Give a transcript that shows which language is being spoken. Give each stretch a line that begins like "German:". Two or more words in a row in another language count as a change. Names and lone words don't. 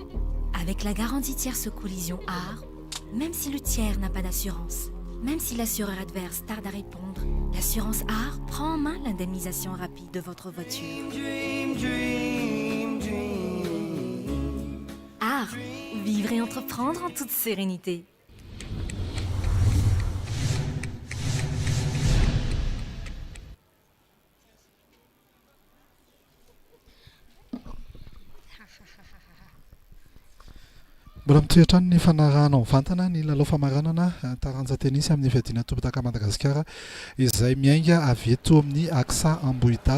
French: Avec la garantie tierce collision AR, même si le tiers n'a pas d'assurance, même si l'assureur adverse tarde à répondre, l'assurance AR prend en main l'indemnisation rapide de votre voiture. AR, vivre et entreprendre en toute sérénité.
Malagasy: Mbola mitoetra ny fanarahana mivantana ny lalao famaranana taranja tenisy amin'ny fiadiana tobitaka Madagasikara izay miainga avy eto amin'ny Aksa Ambohida.